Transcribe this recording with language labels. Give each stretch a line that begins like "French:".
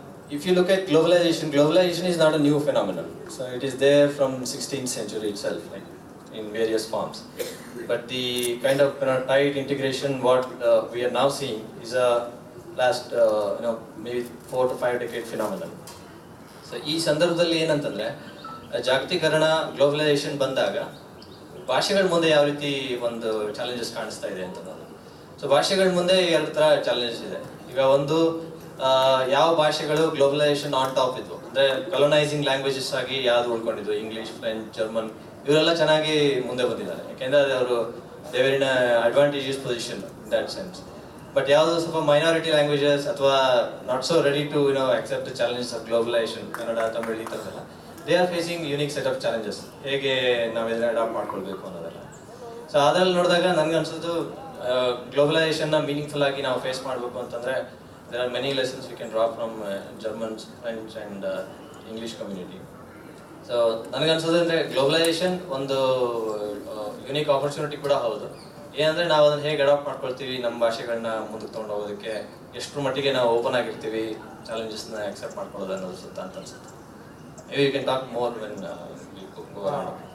English: If you look at globalization, globalization is not a new phenomenon. So it is there from 16th century itself, like in various forms. But the kind of tight integration what we are now seeing is a last maybe 4 to 5 decade phenomenon.
Kannada: So ಈ ಸಂದರ್ಭದಲ್ಲಿ ಏನಂತಂದ್ರೆ ಜಾಗತೀಕರಣ globalisation ಬಂದಾಗ ಭಾಷೆಗಳ ಮುಂದೆ ಯಾವ ರೀತಿ ಒಂದು challenges ಕಾಣಿಸ್ತಾ ಇದೆ ಅಂತ. ಸೊ ಭಾಷೆಗಳ ಮುಂದೆ ಎರಡು ತರ ಚಾಲೆಂಜಸ್ ಇದೆ. ಈಗ ಒಂದು ಯಾವ ಭಾಷೆಗಳು
English: globalisation on top
Kannada: ಇದ್ವು ಅಂದ್ರೆ ಕಲೋನೈಸಿಂಗ್ ಲ್ಯಾಂಗ್ವೇಜಸ್ ಆಗಿ ಯಾವ್ದು ಉಳ್ಕೊಂಡಿದ್ವು, ಇಂಗ್ಲಿಷ್, ಫ್ರೆಂಚ್, ಜರ್ಮನ್, ಇವರೆಲ್ಲ ಚೆನ್ನಾಗಿ ಮುಂದೆ ಬಂದಿದ್ದಾರೆ. ಯಾಕೆಂದ್ರೆ ಅವರು
English: They were in advantageous position in that sense. But
Kannada: ಯಾವುದು ಸ್ವಲ್ಪ
English: minority languages ಅಥವಾ not so ready to accept the challenges of globalisation, Kannada, Tamil,
Kannada: ಈ ಥರದ್ದೆಲ್ಲ
English: They are facing unique set of challenges.
Kannada: ಹೇಗೆ ನಾವು ಇದನ್ನ ಅಡಾಪ್ಟ್ ಮಾಡ್ಕೊಳ್ಬೇಕು ಅನ್ನೋದೆಲ್ಲ. ಸೊ ಅದ್ರಲ್ಲಿ ನೋಡಿದಾಗ ನನ್ಗೆ ಅನ್ಸೋದು ಗ್ಲೋಬಲೈಸೇಷನ್ನ ಮೀನಿಂಗ್ಫುಲ್ ಆಗಿ ನಾವು ಫೇಸ್ ಮಾಡಬೇಕು ಅಂತಂದ್ರೆ
English: there are many lessons we can draw from Germans, French and English community.
Kannada: So ನನಗೆ ಅನ್ಸೋದು ಅಂದರೆ ಗ್ಲೋಬಲೈಸೇಷನ್ ಒಂದು ಯುನೀಕ್ ಆಪರ್ಚುನಿಟಿ ಕೂಡ ಹೌದು. ಏನಂದರೆ ನಾವು ಅದನ್ನು ಹೇಗೆ ಅಡಾಪ್ಟ್ ಮಾಡ್ಕೊಳ್ತೀವಿ, ನಮ್ಮ ಭಾಷೆಗಳನ್ನ ಮುಂದಕ್ಕೆ ತೊಗೊಂಡು ಹೋಗೋದಕ್ಕೆ ಎಷ್ಟರ ಮಟ್ಟಿಗೆ ನಾವು ಓಪನ್ ಆಗಿರ್ತೀವಿ ಚಾಲೆಂಜಸ್ನ ಅಕ್ಸೆಪ್ಟ್ ಮಾಡ್ಕೊಳ್ಳೋದು ಅನ್ನೋದು ಸುತ್ತ ಅಂತ ಅನ್ಸುತ್ತೆ.
English: maybe you can talk more when we go on.